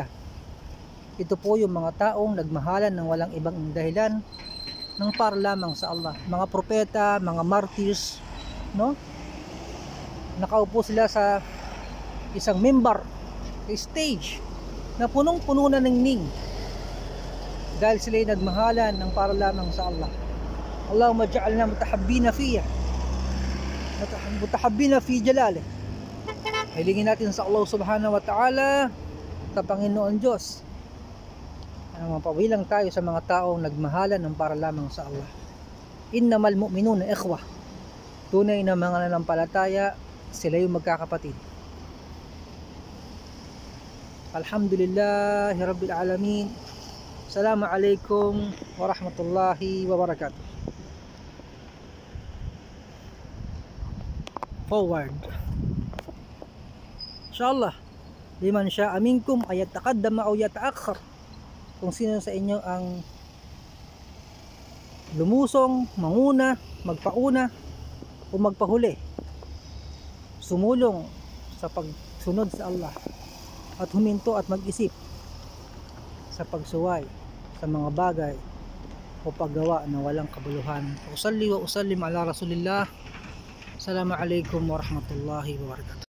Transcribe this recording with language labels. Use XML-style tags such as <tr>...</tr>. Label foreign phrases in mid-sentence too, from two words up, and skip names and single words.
<tl>Ito po yung mga taong nagmahalan ng walang ibang dahilan ng para lamang sa Allah. Mga propeta, mga martyrs, no? Nakaupo sila sa isang mimbar, stage na punong-puno na ningning dahil sila ay nagmahalan ng para lamang sa Allah.</tl> <ar>اللهم اجعلنا متحابين فيّ، متحابين في جلاله.</ar> <tl>Hilingin natin sa Allah</tl> <ar>سبحانه وتعالى,</ar> <tl>sa Panginoon Diyos, mapabilang tayo sa mga taong nagmahalan ng para lamang sa Allah.</tl> <ar>إنما المؤمنون إخوة.</ar> <tl>Tunay na mga nanampalataya, sila yung magkakapatid.</tl> <ar>الحمد لله رب العالمين. السلام عليكم ورحمة الله وبركاته. Forward. إن شاء الله, لمن شاء منكم أن يتقدم أو يتأخر.</ar> <tl>Kung sino sa inyo ang lumusong, manguna, magpauna o magpahuli, sumulong sa pagsunod sa Allah, at huminto at mag-isip sa pagsuway sa mga bagay o paggawa na walang kabuluhan.</tl> <ar>أصلي وأسلم على رسول الله. السلام عليكم ورحمة الله وبركاته.</ar>